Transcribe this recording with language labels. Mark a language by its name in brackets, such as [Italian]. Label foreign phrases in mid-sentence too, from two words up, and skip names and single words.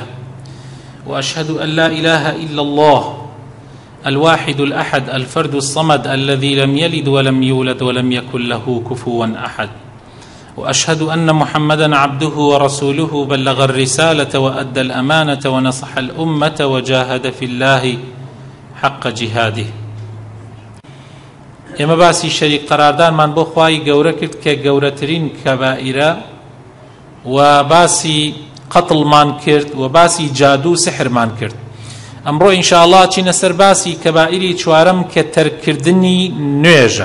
[Arabic] وأشهد أن لا إله إلا الله الواحد الأحد الفرد الصمد الذي لم يلد ولم يولد ولم يكن له كفوا أحد. وأشهد أن محمدا عبده ورسوله بلغ الرسالة وأدى الأمانة ونصح الأمة وجاهد في الله حق جهاده. [Central Kurdish] ئێمە باسی شەریک قەراردانمان بۆ خوای گەورە کرد کە گەورەترین کەبائیرە و باسی قەتڵمان کرد و باسی جادو سحرمان کرد. ئەمڕۆ ئینشاءالله چینە سەر باسی کەبائیری چوارەم کە تەرکردنی نوێژە.